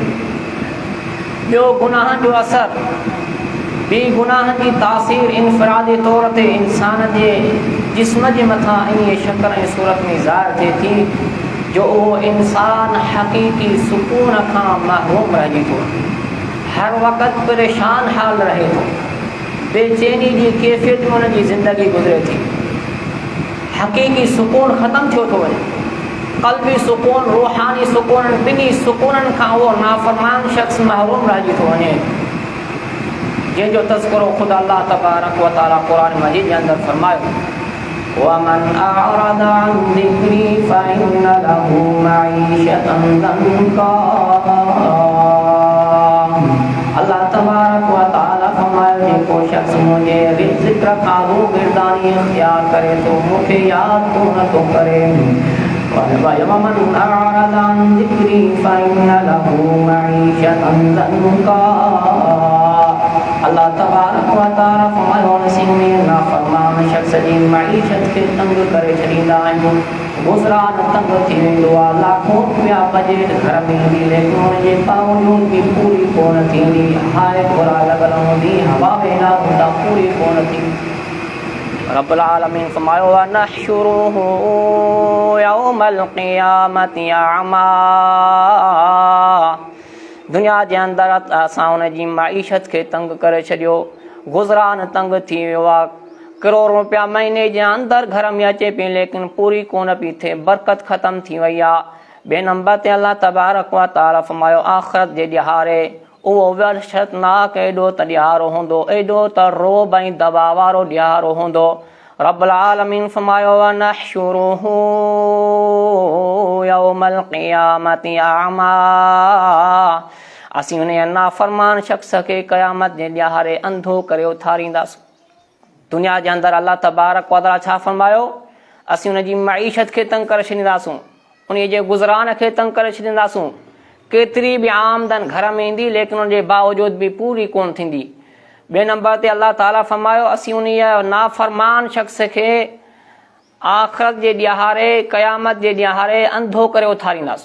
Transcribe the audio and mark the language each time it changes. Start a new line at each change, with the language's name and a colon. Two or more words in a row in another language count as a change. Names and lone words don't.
Sindhi: ॿियो गुनाहनि जो असर, ॿी गुनाहनि जी तासीर इनफरादी तौर ते इंसान जे जिस्म जे मथां ईअं शक्ल ऐं सूरत में ज़ाहिर थिए थी जो उहो इंसान हक़ीक़ी सुकून खां महरूम रहिजी थो, हर वक़्तु परेशान हाल रहे थो, बेचैनी जी कैफ़ियत में हुनजी ज़िंदगी गुज़रे थी, हक़ीक़ी सुकून ख़तमु थियो थो वञे। क़ल्बी सुकून, रूहानी सुकून, ॿिन्ही सुकूननि खां उहो नाफ़रमान शख़्स महरूम रहिजी थो वञे, जंहिंजो तज़किरो ख़ुदि अल्लाह तबारक व तआला क़ुरान मजीद जे अंदरि फरमायो
Arabic: ومن أعرض عن ذكري فإن له معيشة ضنكا।
Sindhi: अल्लाह तबारक व तआला फरमायो जेको शख़्स मुंहिंजे ज़िक्र खां रूगर्दानी इख्तियार करे थो, मूंखे यादि कोन थो करे।
Arabic: ومن أعرض عن ذكري فإن له معيشة ضنكا।
Sindhi: अल्लाह तबारक व तआला फरमायो नसीब में नाफ़रमान शख़्स जी मईशत खे तंग करे छॾींदा आहियूं, गुज़रान तंग थी वेंदो आहे, लाखों रुपया बजट घर में ईंदी लेकिन हुनजे बावजूद बि पूरी कोन थींदी, हाय बुरा लॻल हूंदी, हवा वेंदा हूंदा, पूरी कोन थींदी। रब्बुल आलमीन फरमायो
Arabic: ونحشره يوم القيامة أعمى.
Sindhi: दुनिया जे अंदरि असां हुनजी मईशत खे तंग करे छॾियो, गुज़रान तंग थी वियो आहे, करोड़ रुपया महीने जे अंदरि घर में अचे पई लेकिन पूरी कोन पई थिए, बरकत ख़तमु थी वई आहे। ॿिए नंबर ते अल्लाह तबारक व तआला फरमायो आख़िरत जे ॾिहारे उहो वहशतनाक एॾो त ॾिहारो हूंदो, एॾो त रोब ऐं दवा वारो ॾिहारो हूंदो। रब्बुल आलमीन फरमायो
Arabic: ونحشره يوم القيامة أعمى.
Sindhi: असीं उन नाफ़रमान शख़्स खे क़यामत जे ॾिहारे अंधो करे उथारींदासीं। दुनिया जे अंदरि अल्लाह तबारक व तआला छा फरमायो, असीं उनजी मईशत खे तंग करे छॾींदासूं, उन जे गुज़रान खे तंग करे छॾींदासूं। केतिरी बि आमदन घर में ईंदी लेकिन उनजे बावजूद बि पूरी कोन थींदी। ॿिए नंबर ते अल्लाह ताला फरमायो असीं उन नाफ़रमान शख़्स खे आख़िरत जे ॾिहारे, क़यामत जे ॾिहारे अंधो करे उथारींदासीं।